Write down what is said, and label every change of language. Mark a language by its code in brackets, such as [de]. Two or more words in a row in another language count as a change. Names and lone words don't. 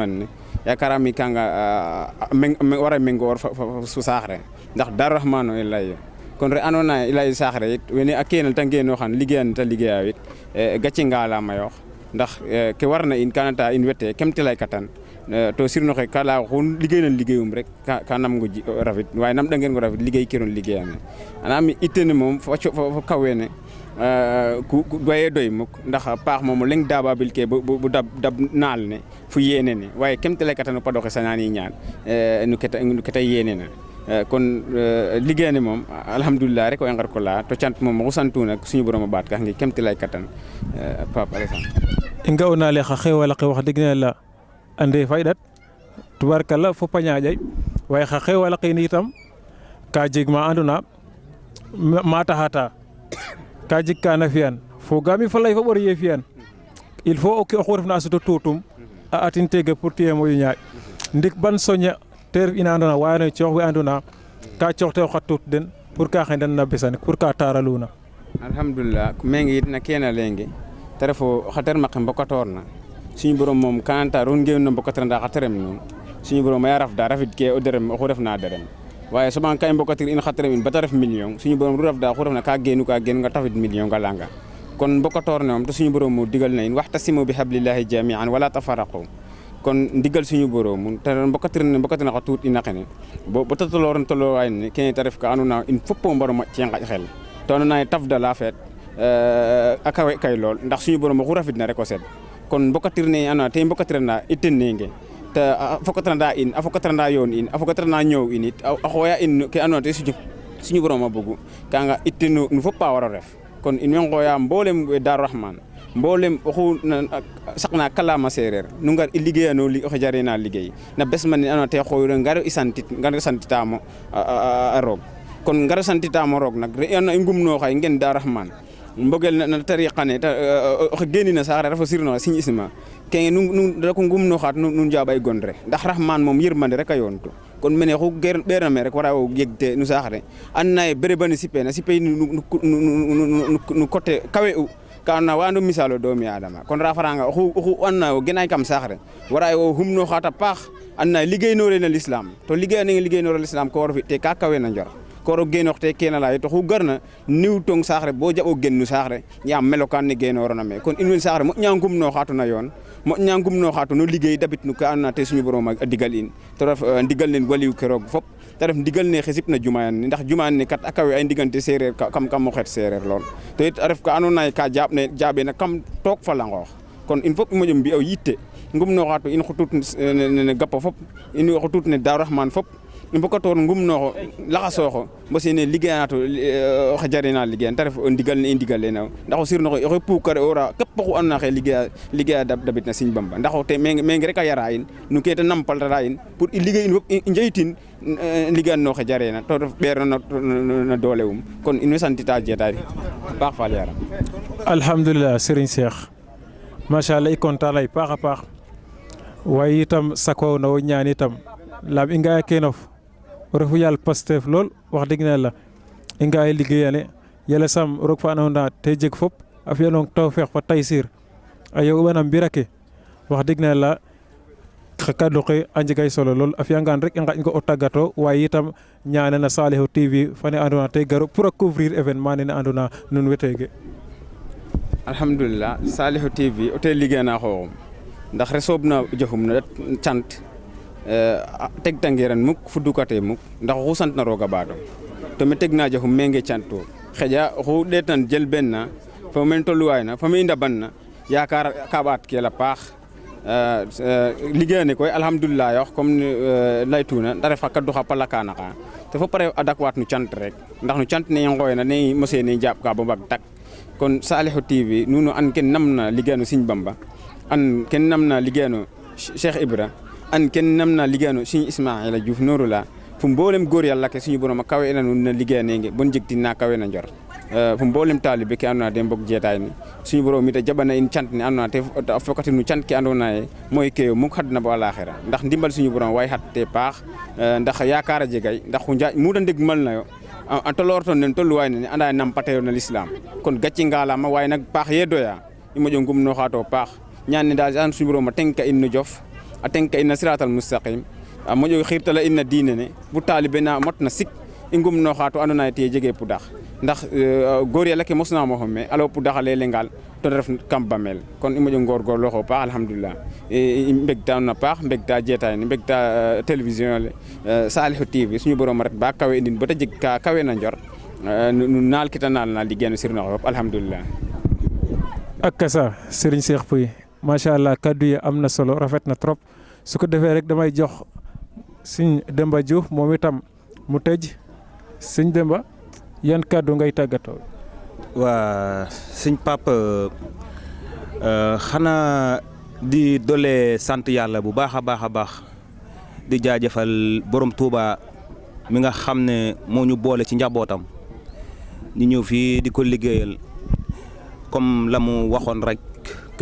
[srr] ne yakarami kanga wara mengoor fa saax re ndax Darou Rahmane o i lay kon re andona i lay saax re it wene a keenel ta ngeenooxan liggéeyan ta liggéeya it gacce ngalaama yoox ndax ke warna in kanata in wete kemtilay katan to sirnoxe ka laya xun liggéey nan liggéeyum rek ka nam ngo rafid waaye nam ɗangeen ngo rafid liggéey kiron liggéeyame anam ittene moom fo kawene ku doye doy muk ndax paax moom o leng dababil ke bu dab naal ne fu yeene ne waaye kemtilay katan o paɗoxe sañani ñaan no keta yeene na kon liggéey ne moom alhamdulillah rek o i ngar ko laya to cant moom oxu santuna suñu borom a ɓaat ka ngi kemtilay katan Pape Alassane i nga'una le xa xeewal axe [wo] wax dëgg [srr] yàlla ande faydat tubaarkala fop a ñaaƴay waaye xa xeewal axe itam ka jeg ma andona ma taxata ka jeg kana fi'an fogaami fa lay fa ɓor ye fi'an [fr] il faut [srr] oxu refna a suto tuutum a atin tege pour tiye moƴo ñaaƴ ndik ban soña te ref ina andona wayano coox we andona ka cooxte o xa tuut den pour ka xendan na besane pour ka taraluna alhamdulillah menge yit na kena lenge te refo xa termaqe mbokatoorna suñu borom moom kananta ron ngeen no mbokatiranda xa terem nuun suñu borom aya rafda rafid ke o derem oxu refna derem waaye soɓan ka i mbokatir in xa terem in bata ref million suñu borom ru rafda oxu refna ka geenu nga tafid million ga langa kon mbokatoor ne moom te suñu borom mo digal na in waxtasimu bi [ar] حبل الله جميعا ولا تفرقوا [srr] kon ndigal suñu borom te mbokatirna xa tuut ina xene bo ta tolooran toloowaay ne kene te ref ka andona in fop o mbaro moƴ ce ngaƴ xel to andona ye tafda la feet a kawe kay lool ndax suñu borom oxu rafidna rek o sed kon mbokatirne ana te mbokatirna itennenge ta fokatranda in afokatranda yon in afokatranda ñew in it a xoya in ke andoona te suñu borom a bëgg ka nga ittenu nu fop a war a ref kon in way ngoya mboolem Darou Rahmane mboolem oxu saqna kalaama seereer nu ngar i liggéeyano oxe jarena liggéey na bes man ne andoona te xoyiro ngar i santitaamo a roog kon ngar santitaamo roog nak re i ngumnoo xay ngen Darou Rahmane mbogel na tariqa ne oxe genina saxre refa sirno signe isma kenge nu reko ngumno xaat nu njaabay gondre ndax Rahmane moom yërmande rek a yoontu kon mene xu ɓeerna me rek wara o yegte nu saxre andona ye berebani sipena sipey nu côté kawe u ka andona wa ando misalo doomi adama kon rafaranga oxu andona o genay kam saxre wara o humno xaata paax andona liggéeynore na l'islam to liggéeyanenge liggéeynore l'islam ko war fi te ka kawe na njor koro genoxte kena lay to xu garna niw tong saxre bo jabo gennu saxre yaam melokan ne genorona me kon in wen saxre mo ñangum no xatu na yoon mo ñangum no xatu no liggéey dabit nu ka andona te suñu borom a digal in to ref ndigal len waliw keroog fop te ref ndigal ne xesip na jumayan ndax jumayan ne kat akawe ay ndigante sereer kam mo xet sereer lool to it a ref ka andona ka jaabe na kam took fa langoox kon in fop i moƴo mbi'o yitte ngum no xatu in xutut ne gappo fop in xutut ne Darou Rahmane fop i mbokator ngumnooxo laxasooxo bo sene liggéeyanato oxe jarena liggéeyan te ref ndigal ne i ndigal lena ndax o sirnoxe oxe puukare ora képp oxu andona xe liggéeya dabit na Serigne Bamba ndax o te menge rek a yara in nu ke ta nampaltata in pour i liggéey in fop i njeyitin liggéeyan no xe jarena to ref ɓeerna na doole kon in way santita jeetaay paax faal yaram alhamdulilah Serigne Cheikh machallah i content lay paax a paax waaye itam sako na wo ñaan itam laam i ngaya kenof o refu yaal Pastef lool [wo] wax dëgg [srr] ne la i ngaya liggéeyane yàlla sam roog fa andoona te jeg fop a fi'anong tawfeex fa taysir a yoɓana mbir ake [wo] wax dëgg [srr] ne la xa kaddu xe a njegay solo lool a fi'angaan rek i ngaƴ ngo o tàggatoo waaye itam ñaanana Saliou TV fane andoona te garu pour a [fr] couvrir événement [srr] nene andoona nuun wetege alhamdulillah Saliou TV o te liggéeyana xooxum ndax resoobna jofum na cant tegtangiran muk fudukate muk ndax oxu santna roog a ɓaado to me tegna jofum menge canto xeƴa oxu ɗeetan jel benna fo men tolluwayna fo me i ndabanna yakar ka ɓaat kel a paax liggéeyane koy alhamdoulilah yox comme laytuna te ref xa kaddu xa pala kana xa te fop a dakwaat nu cant rek ndax nu cant ne i ngooyna ne mose ne jaɓ ka bo mbag tak kon Saliou TV nuno an ken namna liggéeyano Serigne Bamba an ken namna liggéeyano Cheikh Ibra an ken namna liggéeyano Serigne Ismaila Diouf Nouroullah fu mboolem góor yàlla ke suñu borom a kawe ena nun na liggéeyanenge bon jegtin na kawe na njor fu mboolem taalibe ke andona te mbog jeetaay ni suñu borom ita jaɓana in cant ne andona te a fokati nu cant ke andona ye moy ke muk xadna bo alaxira ndax ndimbal suñu borom way xat te paax ndax yaakaar a jegay ndax xu njaaj mu da ndeg mal nayo a tolorton nen tolluwaay ne anda nampateyo na l'islam kon gàcci ngalama waaye nag paax ye doya i moƴo ngum no xaato paax ñaan ne daal an suñu borom a tenka in no jof a tenka in na [ar] الصراط المستقيم [srr] a moƴo xiirtala in na diine ne bu taalibe na mot na sik i ngum no xaato andona ye te jege pudax ndax góor yàlla ke mosna mo xome alo pudax a lelengal to ref kam bamel kon i moƴo ngorgorloxo paax alhamdoulilah i mbegta na paax mbegta jeetaay ne mbegta télévision le Saliou TV suñu borom ret ba kawe indin bata jeg ka kawe na njor nu naal kita naal na liggéey no sirnoxe fop alhamdoulilah [wo] ak kasa Serigne Cheikh Pouye macha allah kaddu yi am na solo rafet na trop su ko defee rek damay jox Serigne Demba Diouf moom itam mu tëj Serigne Demba yan kaddu ngay tàggatoo. waa sëñ Pape xanaa di doole sant yàlla bu baax a baax a baax di jaajëfal borom Touba mi nga xam ne moo ñu boole ci njabootam ñu ñëw fii di ko liggéeyal comme la mu waxoon rek que